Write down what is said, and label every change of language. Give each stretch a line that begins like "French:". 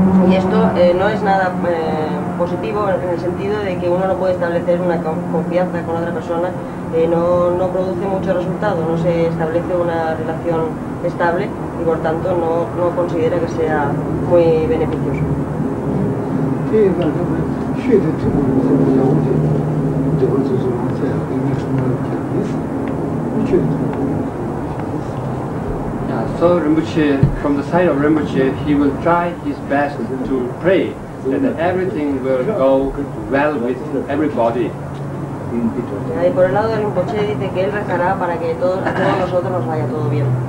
Spanish: Y esto no es nada positivo en el sentido de que uno no puede establecer una confianza con otra persona, no produce mucho resultado, no se establece una relación estable y por tanto no considera que sea muy beneficioso.
English: So Rinpoche, from the side of Rinpoche, he will try his best to pray that everything will go well with everybody.
Spanish: Y por el lado de Rinpoche dice que él rezará para que a todos nosotros nos vaya todo bien.